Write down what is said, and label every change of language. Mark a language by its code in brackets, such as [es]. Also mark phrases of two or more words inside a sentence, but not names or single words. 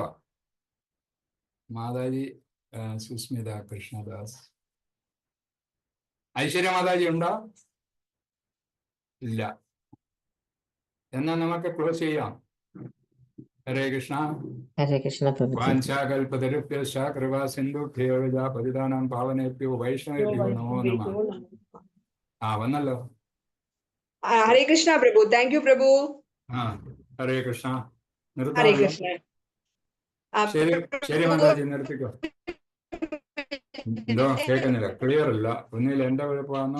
[ml] മാതാജി സുസ്മിത കൃഷ്ണദാസ്, ഐശ്വര്യ മാതാജി ഉണ്ടോ? ഇല്ല. എന്നാൽ നമുക്ക് ക്ലോസ് ചെയ്യാം. ഹരേ കൃഷ്ണ. ഹരേ കൃഷ്ണ പ്രഭുജി. [sa] वाञ्छाकल्पतरुभ्यश्च कृपा सिन्धुभ्यो पतितानां पावनेभ्यो वैष्णवेभ्यो नमो नमः. [ml] വന്നല്ലോ. ഹരേ കൃഷ്ണ പ്രഭു. [en] thank you [ml] പ്രഭു. ഹരേ കൃഷ്ണ. ഹരേ കൃഷ്ണ. ശരി മാതാജി, നിർത്തിക്കോ. എന്തോ കേൾക്കുന്നില്ല, ക്ലിയർ ഇല്ല. ഒന്നിൽ എന്റെ കുഴപ്പമാണോ?